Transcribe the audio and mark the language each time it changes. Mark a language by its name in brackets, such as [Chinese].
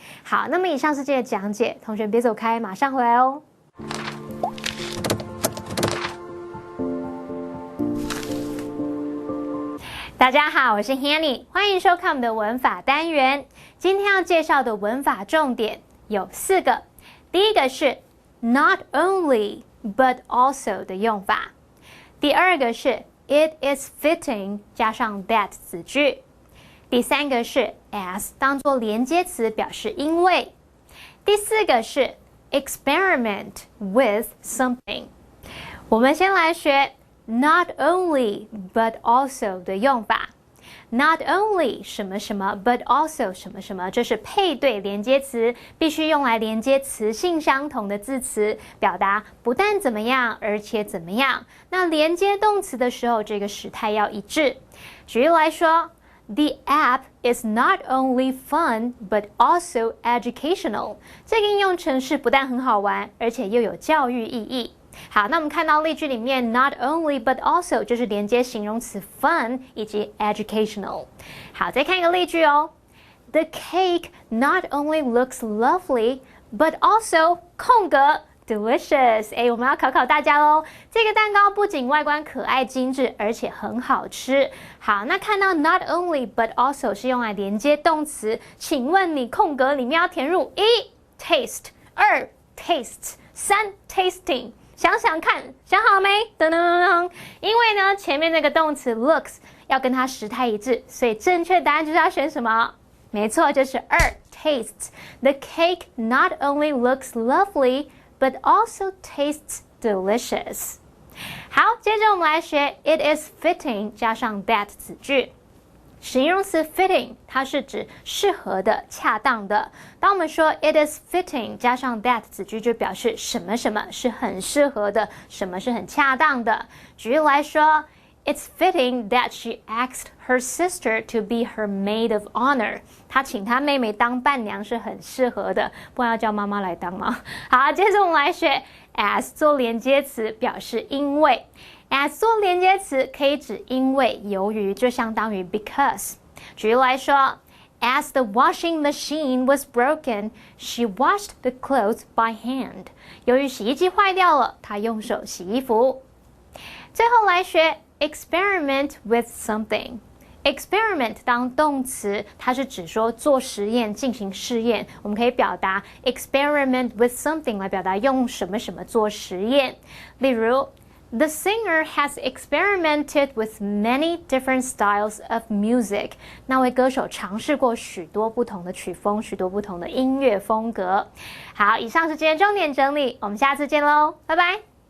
[Chinese] 好，那么以上是今天的讲解，同学别走开，马上回来哦。大家好，我是 Hanny， 欢迎收看我们的文法单元。今天要介绍的文法重点有4个。第一个是 not only but also 的用法。第二个是 it is fitting 加上 that 子句。第三个是 as 当作连接词表示因为。第4个是 experiment with something。我们先来学 not only but also 的用法。 Not only 什么什么 but also 什么什么，这是配对连接词，必须用来连接词性相同的字词，表达不但怎么样，而且怎么样。那连接动词的时候，这个时态要一致。举例来说 [English] ，The app is not only fun but also educational。 [Chinese] 这个应用程式不但很好玩，而且又有教育意义。好，那我们看到例句里面 not only but also 就是连接形容词 fun 以及 educational。好，再看一个例句哦。 [English] The cake not only looks lovely but also [Chinese] 空格 [English] delicious。 [Chinese] 我们要考考大家喽。这个蛋糕不仅外观可爱精致，而且很好吃。好，那看到 not only but also 是用来连接动词，请问你空格里面要填入1 taste 2 tastes 3 tasting。想想看，想好没？噔噔噔噔！因为呢，前面那个动词 looks 要跟它时态一致，所以正确答案就是要选什么？没错，就是2 tastes。 [English] The cake not only looks lovely, but also tastes delicious。 [Chinese] 好，接着我们来学 it is fitting 加上 that 子句。形容词 fitting 它是指适合的、恰当的。当我们说 it is fitting 加上 that 子句，就表示什么什么是很适合的，什么是很恰当的。举例来说 [English] It's fitting that she asked her sister to be her maid of honor。 [Chinese] 她请她妹妹当伴娘是很适合的，不然要叫妈妈来当吗？好，接着我们来学 as 做连接词，表示因为。 as 做连接词可以指因为、由于，就相当于 because。举例来说 [English] As the washing machine was broken, she washed the clothes by hand。 [Chinese] 由于洗衣机坏掉了，她用手洗衣服。最后来学 experiment with something。experiment 当动词，它是指说做实验、进行试验。我们可以表达 experiment with something 来表达用什么什么做实验。例如 [English] The singer has experimented with many different styles of music。 [Chinese] 那位歌手尝试过许多不同的曲风，许多不同的音乐风格。好，以上是今天重点整理，我们下次见喽，拜拜。